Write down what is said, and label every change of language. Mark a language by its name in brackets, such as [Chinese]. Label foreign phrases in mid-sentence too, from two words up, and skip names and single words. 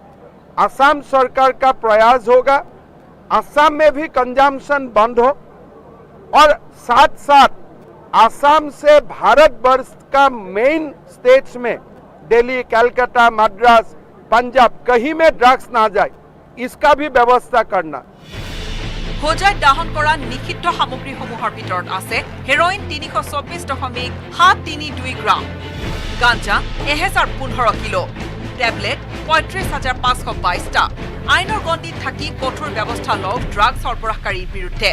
[Hindi] असम सरकार का प्रयास होगा असम में भी कंजम्पशन बंद हो और साथ साथ असम से भारत वर्ष का [English] main states [Hindi] में दिल्ली, कलकत्ता, मद्रास, पंजाब कहीं में ड्रग्स ना जाए, इसका भी व्यवस्था करना। [Assamese] হোজাইত দাহন কৰা নিষিদ্ধ সামগ্ৰীসমূহৰ ভিতৰত আছে হেৰইন 324.732 গ্ৰাম, গাঞ্জা 1015 কিলো, টেবলেট 35,522টা। আইনৰ গণ্ডিত থাকি কঠোৰ ব্যৱস্থা লওক ড্ৰাগ সৰবৰাহকাৰীৰ বিৰুদ্ধে।